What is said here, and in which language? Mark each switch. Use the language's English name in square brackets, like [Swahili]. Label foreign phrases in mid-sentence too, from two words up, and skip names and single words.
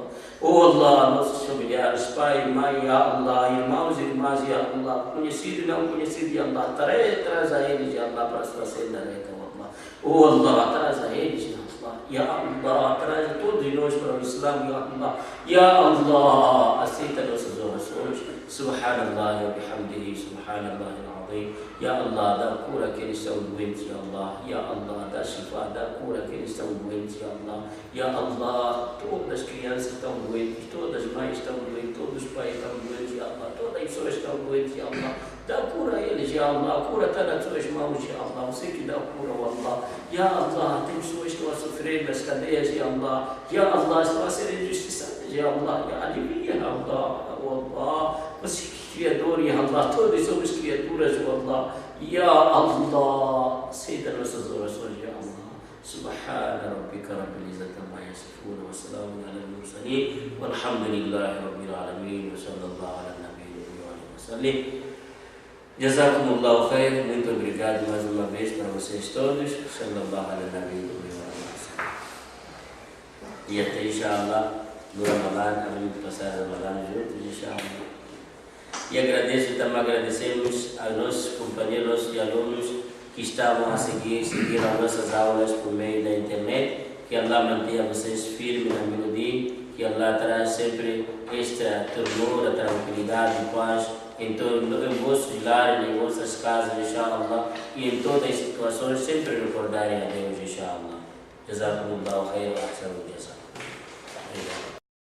[Portuguese] Oh Allah, nossos familiares, pai, mãe, [Arabic] يا الله, [Portuguese] irmãos e irmãs, [Arabic] يا الله, [Portuguese] conhecido e não conhecido, [Arabic] يا الله, [Portuguese] traz a eles, [Arabic] يا الله, [Portuguese] para a sua senda reta, [Arabic] يا الله. [Portuguese] Oh Allah, traz a eles, [Arabic] يا الله. يا الله, [Portuguese] traz todos nós para o Islã, [Arabic] يا الله. يا الله, [Portuguese] aceita nossas orações. [Arabic] سبحان الله وبحمده، سبحان الله العظيم. يا الله, [Portuguese] dá cura àqueles que estão doentes, [Arabic] يا الله. يا الله, [Portuguese] dá shifa, dá cura àqueles que estão doentes, [Arabic] يا الله. يا الله, [Portuguese] todas as crianças estão doentes, todas as mães estão doentes, todos os pais estão doentes, [Arabic] يا الله. [Portuguese] Todas as pessoas estão doentes, [Arabic] يا الله. [Portuguese] Dá cura a eles, [Arabic] يا الله. [Portuguese] A cura está nas tuas mãos, [Arabic] يا الله. [Portuguese] Você que dá cura, [Arabic] يا الله. يا الله, [Portuguese] tem pessoas que estão a sofrer nas cadeias, [Arabic] يا الله. يا الله, [Portuguese] estão a ser injustiçadas, [Arabic] يا الله. يا alivia, يا الله. [Portuguese] Allah, você que é criador, [Arabic] يا الله. [Portuguese] Todos somos criaturas, [Arabic] يا الله. يا الله, [Portuguese] aceita nossas orações, [Arabic] يا الله. سبحان ربك رب العزة عما يصفون وسلام على المرسلين والحمد لله رب العالمين وصلى الله على النبي وسلم. جزاكم الله خير. [Portuguese] Muito obrigado mais uma vez para vocês todos. [Arabic] صلى الله على النبي وسلم. [Portuguese] E até inshallah no Ramadã, a gente passar o Ramadã juntos, inshallah. E agradecemos aos nossos companheiros e alunos que estavam a seguir as nossas aulas por meio da internet. Que Allah mantenha vocês firmes na melodia, que Allah traz sempre esta ternura, tranquilidade e paz em vossos lares, em vossas casas, inshallah, e em todas as situações sempre recordarem a Deus, inshallah. [Arabic] جزاكم الله خيرا وأحسن الجزاء.